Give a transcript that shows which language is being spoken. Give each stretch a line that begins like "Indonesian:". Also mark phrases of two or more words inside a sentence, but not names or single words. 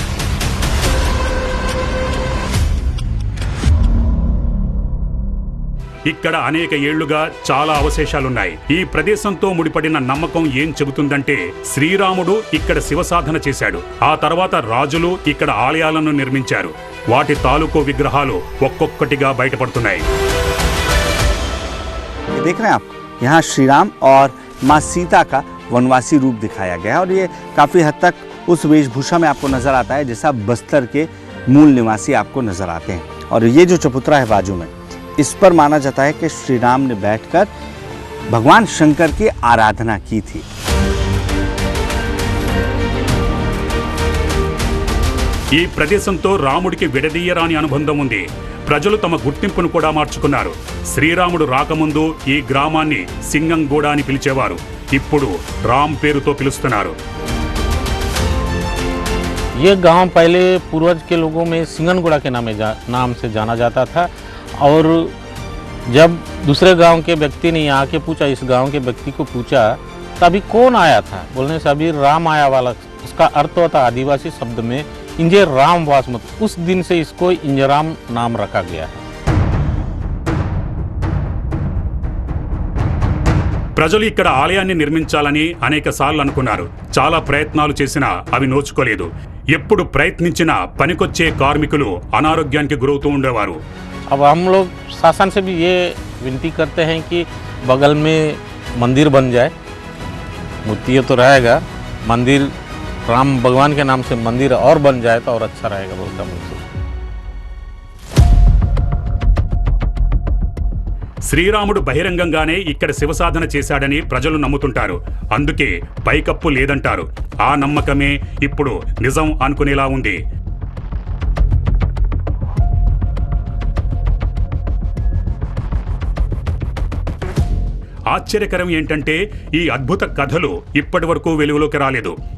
Telugu: ఇక్కడ అనేక ఏళ్లుగా చాలా అవశేషాలున్నాయి. ఈ ప్రదేశంతో ముడిపడిన నమ్మకం ఏం చెబుతుందంటే శ్రీరాముడు ఇక్కడ శివసాధన చేశాడు. ఆ తర్వాత రాజులు ఇక్కడ ఆలయాలను నిర్మించారు. వాటి తాలూకు విగ్రహాలు ఒక్కొక్కటిగా బయటపడుతున్నాయి.
Hindi: देख रहे हैं आप, यहाँ श्री राम और माँ सीता का वनवासी रूप दिखाया गया है और ये काफ़ी हद तक उस वेशभूषा में आपको नज़र आता है जैसा बस्तर के मूल निवासी आपको नज़र आते हैं। और ये जो चबूतरा है बाजू में, इस पर माना जाता है कि श्री राम ने बैठकर भगवान शंकर की आराधना की थी।
Telugu: ఈ ప్రదేశంతో రాముడికి విడదీయరాని అనుబంధం ఉంది. ప్రజలు తమ గుర్తింపును కూడా మార్చుకున్నారు. శ్రీరాముడు రాకముందు ఈ గ్రామాన్ని సింగంగూడ అని పిలిచేవారు. ఇప్పుడు రామ్ పేరుతో పిలుస్తున్నారు.
Hindi: ये गांव पहले पूर्वज के लोगों में सिंगनगुड़ा के नाम से जाना जाता था। और जब दूसरे गांव के व्यक्ति ने यहाँ के पूछा, इस गांव के व्यक्ति को पूछा, तभी कौन आया था, बोलने से अभी राम आया वाला। इसका अर्थ होता आदिवासी शब्द में इंजे राम वासमत। उस दिन से इसको इंजराम नाम रखा गया है।
Telugu: ప్రజలు ఇక్కడ ఆలయాన్ని నిర్మించాలని అనేక సార్లు అనుకున్నారు. చాలా ప్రయత్నాలు చేసినా అవి నోచుకోలేదు. ఎప్పుడు ప్రయత్నించినా పనికొచ్చే కార్మికులు అనారోగ్యానికి గురవుతూ ఉండేవారు.
Hindi: अब हम लोग शासन से भी ये विनती करते हैं कि बगल में मंदिर बन जाए। मूर्ति तो रहेगा, मंदिर राम भगवान के नाम से मंदिर और बन जाए तो और अच्छा रहेगा बोलता मुझसे।
Telugu: శ్రీరాముడు బహిరంగంగానే ఇక్కడ శివసాధన చేశాడని ప్రజలు నమ్ముతుంటారు. అందుకే పైకప్పు లేదంటారు. ఆ నమ్మకమే ఇప్పుడు నిజం అనుకునేలా ఉంది. ఆశ్చర్యకరం ఏంటంటే ఈ అద్భుత కథలు ఇప్పటి వరకు వెలుగులోకి రాలేదు.